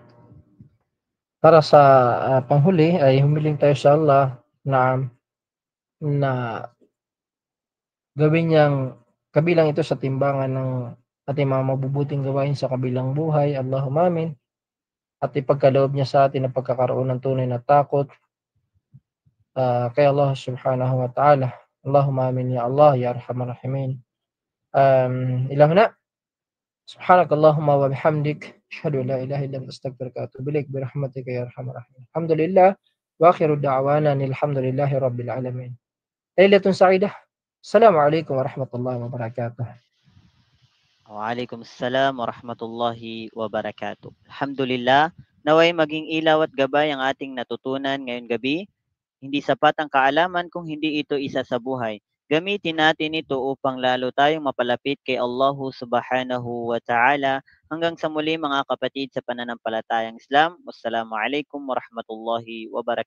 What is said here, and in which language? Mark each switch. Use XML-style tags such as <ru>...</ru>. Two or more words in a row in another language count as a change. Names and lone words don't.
<tl>Para sa panghuli ay humiling tayo sa Allah na na gawin niyang kabilang ito sa timbangan ng ating mga mabubuting gawain sa kabilang buhay.</tl> <ar>اللهم آمين.</ar> <tl>At ipagkaloob niya sa atin ang pagkakaroon ng tunay na takot kay Allah</tl> <ar>سبحانه وتعالى. اللهم آمين يا الله يا أرحم الراحمين. إلهنا سبحانك اللهم وبحمدك أشهد أن لا إله إلا أنت أستغفرك وأتوب إليك برحمتك يا أرحم الراحمين. الحمد لله وآخر دعوانا الحمد لله رب العالمين. ليلة سعيدة. السلام عليكم ورحمة الله وبركاته. وعليكم السلام ورحمة الله وبركاته. Alhamdulillah,</ar> <tl>naway maging ilaw at gabay ang ating natutunan ngayong gabi. Hindi sapat ang kaalaman kung hindi ito isa sa buhay. Gamitin natin ito upang lalo tayong mapalapit kay Allah</tl> <ar>سبحانه وتعالى.</ar> <tl>Hanggang sa muli mga kapatid sa pananampalatayang Islam.</tl> <ar>والسلام عليكم ورحمة الله وبركاته.</ar>